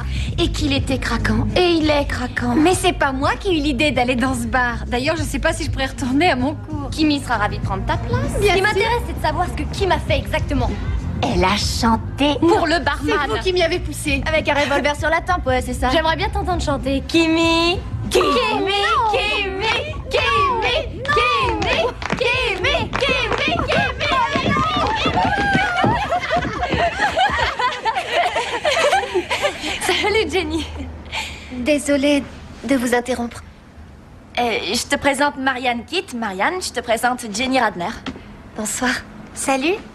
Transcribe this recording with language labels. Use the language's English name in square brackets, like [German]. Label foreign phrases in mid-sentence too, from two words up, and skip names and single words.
[French] Et qu'il était craquant. Et il est craquant. Mais c'est pas moi qui ai eu l'idée d'aller dans ce bar. D'ailleurs, je sais pas si je pourrais retourner à mon cours. Kimi sera ravie de prendre ta place. Ce qui m'intéresse, c'est de savoir ce que Kim a fait exactement. Elle a chanté Pour le barman. C'est vous qui m'y avez poussé. Avec un revolver sur la tempe, ouais, c'est ça. J'aimerais bien t'entendre chanter. Kimi, Kimi, Non. Kimi, Kimi, Kimi, Kimi, Kimi, Kimi. Salut Jenny. Désolée de vous interrompre. Je te présente Marianne Kitt. Marianne, je te présente Jenny Radner. Bonsoir. Salut.